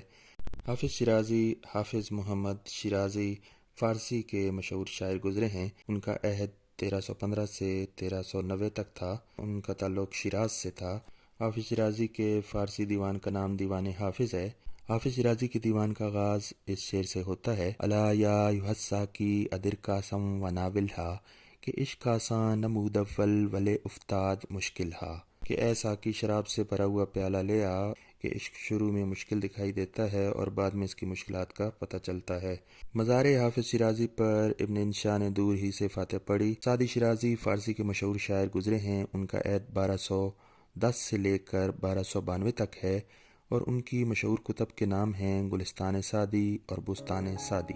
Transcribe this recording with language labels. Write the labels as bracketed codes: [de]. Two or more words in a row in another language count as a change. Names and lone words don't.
[ur] حافظ شیرازی، حافظ محمد شیرازی فارسی کے مشہور شاعر گزرے ہیں۔ ان کا عہد 1315 سے 1390 تک تھا۔ ان کا تعلق شیراز سے تھا۔ حافظ شیرازی کے فارسی دیوان کا نام دیوان حافظ ہے۔ حافظ شیرازی کے دیوان کا آغاز اس شعر سے ہوتا ہے: [ar] الا یا ایھا الساقی ادر کاسم و ناولھا، [fa] کہ عشق آساں نمود اول ولے افتاد مشکل ہا، [ur] کہ اے ساقی شراب سے بھرا ہوا پیالہ لے آ، کہ عشق شروع میں مشکل دکھائی دیتا ہے اور بعد میں اس کی مشکلات کا پتہ چلتا ہے۔ مزار حافظ شیرازی پر ابن انشا نے دور ہی سے فاتح پڑھی۔ سعدی شیرازی فارسی کے مشہور شاعر گزرے ہیں۔ ان کا عہد 1210 سے لے کر 1292 تک ہے، اور ان کی مشہور کتب کے نام ہیں گلستان سعدی اور بستان سعدی۔